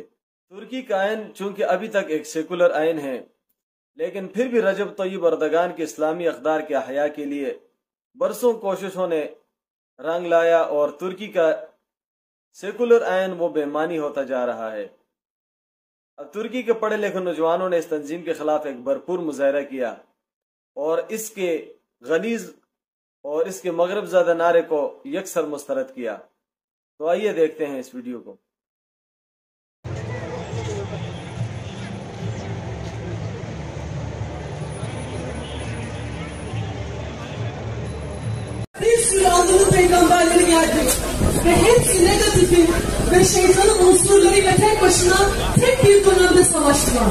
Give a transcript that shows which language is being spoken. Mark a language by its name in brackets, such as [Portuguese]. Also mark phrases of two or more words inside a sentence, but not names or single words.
[Urdu] ترکی کا آئین چونکہ ابھی تک ایک سیکولر آئین ہے، لیکن پھر بھی رجب طیب اردگان کے اسلامی اقدار کے احیا کے لیے برسوں کوششوں نے رنگ لایا اور ترکی کا سیکولر آئین وہ بے معنی ہوتا جا رہا ہے. اب ترکی کے پڑھے لکھے نوجوانوں نے اس تنظیم کے خلاف ایک بھرپور مظاہرہ کیا اور اس کے غلیظ اور اس کے مغرب زدہ نعرے کو یکسر مسترد کیا. تو آئیے دیکھتے ہیں اس ویڈیو کو. [Turkish] Bir sürü Anadolu peygamberleri geldi ve hepsi negatifin ve şeytanın unsurlarıyla tek başına tek bir dönemde savaştılar.